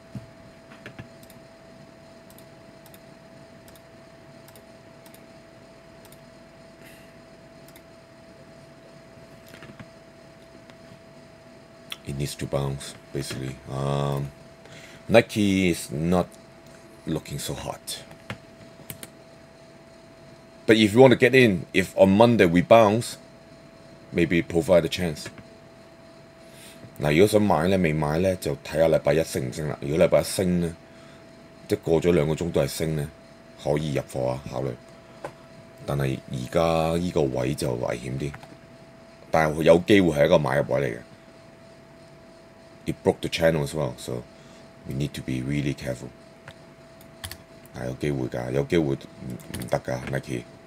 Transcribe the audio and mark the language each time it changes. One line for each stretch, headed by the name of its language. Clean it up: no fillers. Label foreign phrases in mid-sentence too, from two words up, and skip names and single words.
English: It needs to bounce, basically. Nike is not looking so hot. But if you want to get in, if on Monday we bounce, maybe provide a chance.
Cantonese: 嗱，如果想買咧，未買咧就睇下禮拜一升唔升啦。如果禮拜一升咧，即係過咗2個鐘都係升咧，可以入貨啊，考慮。但係而家依個位就危險啲，但係有機會係一個買入位嚟嘅。
English: It broke the channel as well, so we need to be really careful.
Cantonese: 係有機會㗎，有機會唔得㗎 ，Nike。